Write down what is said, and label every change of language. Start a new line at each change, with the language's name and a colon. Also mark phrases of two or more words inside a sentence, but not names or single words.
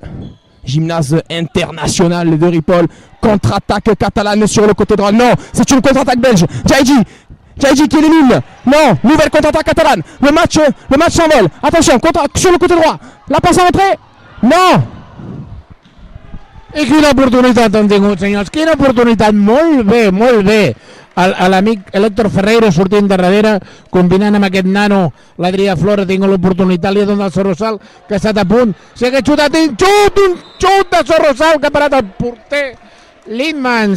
French: Gymnase international de Ripoll. Contre-attaque catalane sur le côté droit. Non, c'est une contre-attaque belge. Jaiji qui élimine. Non, nouvelle contre-attaque catalane. Le match s'envole. Attention, sur le côté droit. La passe en entrée. Non.
Catalan: I quina oportunitat han tingut, senyors, quina oportunitat, molt bé, l'amic Héctor Ferreiro sortint de darrere, combinant amb aquest nano, l'Adrià Flor ha tingut l'oportunitat, li ha donat el Sorrosal, que ha estat a punt, si hagués xutat, un xut de Sorrosal que ha parat el porter Littmans.